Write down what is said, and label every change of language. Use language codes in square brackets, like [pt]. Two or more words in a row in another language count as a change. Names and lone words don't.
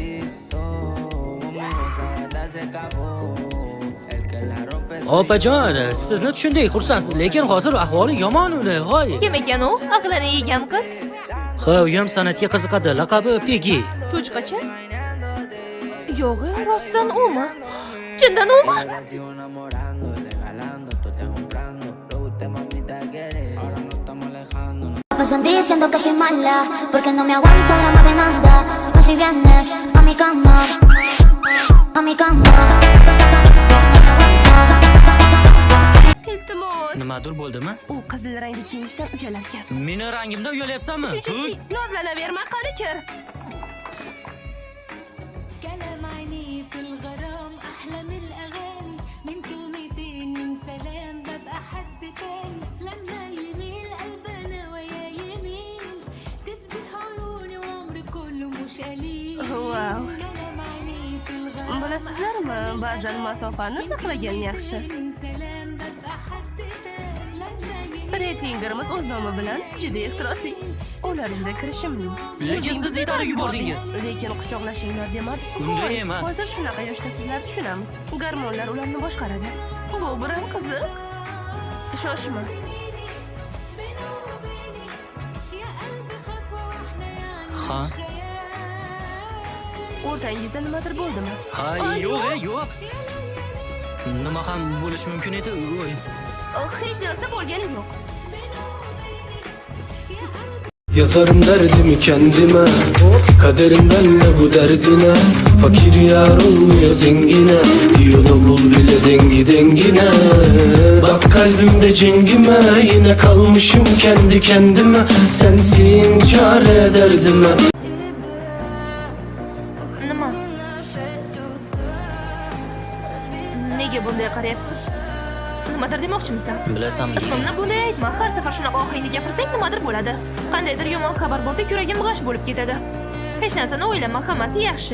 [uz] Opajon, sizni tushundik, xursandsiz, lekin hozir ahvoli yomon uni. Voy. Kim ekan u? Aqlini yegan qiz. Ha, u ham san'atga qiziqadi. Laqabi Peggy. Cho'chqacha? Yo'q, rostdan umi? Chindan umi? [es] Me sentí diciendo que soy mala, porque no me aguanto drama de nada. Dime si vienes a mi cama, a mi cama. [uz] Iltimos. Nimadir bo'ldimi? U qizil rangda kiyinishdan uyalar ekan. Meni rangimda uyalyapsanmi? Shunchaki nozlanaverma, qani kir. [ar] كلام عيني في الغرام أحلى من الأغاني من كلمتين من سلام ببقى حد تاني لما يميل قلبنا ويا يميل تفتح عيوني وعمري كله مش قليل Wow. كلام عيني في الغرام [uz] Bilasizlarmi, ba'zan masofani saqlagan yaxshi. [ar] من سلام ببقى حد تاني لما يميل [uz] Red Fingerimiz o'z nomi bilan juda ehtirosli. Ular juda kirishimli. Lekin siz itarib yubordingiz. Lekin quchoqlashinglar demadik. Unday emas. Hozir shunaqa yoshda sizlar tushunamiz. Gormonlar ularni boshqaradi. Bu biram qiziq. Shoshma. [ar] يا قلبي خطوة واحدة يعني [uz] Ha? O'rtangizda nimadir bo'ldimi? Ha, yo'q. Nima ham bo'lishi mumkin edi? Voy. Hech narsa bo'lgani yo'q. [tr] Yazarım derdimi kendime, kaderimden ne bu derdine. Fakir yar olmuyor zengine, diyor davul bile dengi dengine. Bak kalbimde cengime, yine kalmışım kendi kendime. Sensin çare derdime. [uz] Nima? Nega bunday qaryapsiz? Nimadir demoqchimisan? Bilasanmi? Ismimni bunday aytma. Har safar shunaqa ohangda gapirsang nimadir bo'ladi. Qandaydir yomon xabar bordek yuragim g'ash bo'lib ketadi. Hech narsani o'ylama, hammasi yaxshi.